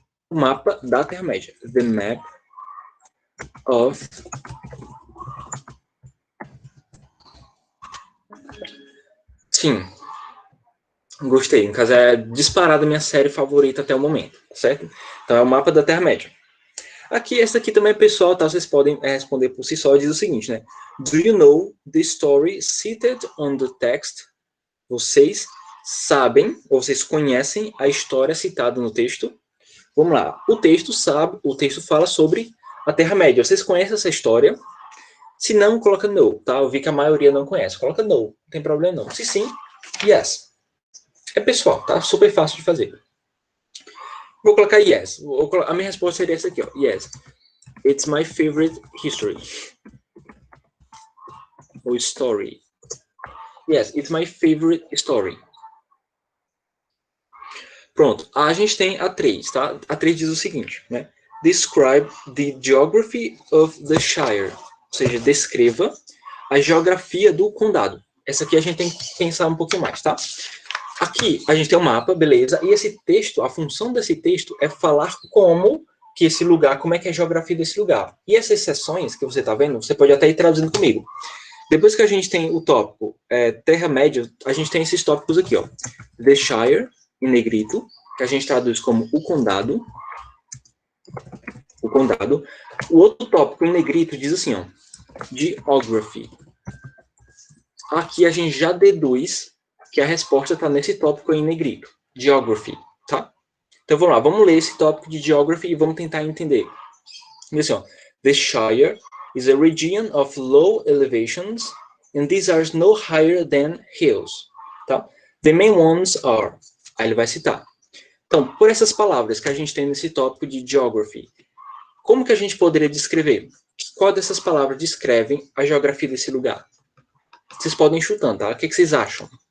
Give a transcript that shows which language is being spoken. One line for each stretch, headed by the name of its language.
Portuguese: O mapa da Terra-média.
English: The map of Sim.
Portuguese: Gostei. No caso, é disparada a minha série favorita até o momento, certo? Então, é o mapa da Terra-média. Aqui, essa aqui também é pessoal, tá? Vocês podem responder por si só. Diz o seguinte, né?
English: Do you know the story cited on the text?
Portuguese: Vocês sabem, ou vocês conhecem a história citada no texto? Vamos lá. O texto fala sobre a Terra-média. Vocês conhecem essa história? Se não, coloca no, tá? Eu vi que a maioria não conhece. Coloca no, não tem problema não. Se sim, yes. É pessoal, tá? Super fácil de fazer. Vou colocar yes. A minha resposta seria essa aqui, ó.
English: Yes. It's my favorite history. Ou story. Yes, it's my favorite story.
Portuguese: Pronto. A gente tem a 3, tá? A 3 diz o seguinte, né?
English: Describe the geography of the Shire.
Portuguese: Ou seja, descreva a geografia do condado. Essa aqui a gente tem que pensar um pouquinho mais, tá? Aqui a gente tem um mapa, beleza, e esse texto, a função desse texto é falar como que esse lugar, como é que é a geografia desse lugar. E essas seções que você está vendo, você pode até ir traduzindo comigo. Depois que a gente tem o tópico Terra-média, a gente tem esses tópicos aqui, ó. The Shire, em negrito, que a gente traduz como o condado. O condado. O outro tópico em negrito diz assim, ó. Geography. Aqui a gente já deduz que a resposta está nesse tópico em negrito, Geography, tá? Então vamos lá, vamos ler esse tópico de Geography e vamos tentar entender. Diz assim, ó,
English: the Shire is a region of low elevations and these are no higher than hills, tá? The main ones are,
Portuguese: aí ele vai citar. Então, por essas palavras que a gente tem nesse tópico de Geography, como que a gente poderia descrever? Qual dessas palavras descrevem a geografia desse lugar? Vocês podem ir chutando, tá? O que vocês acham?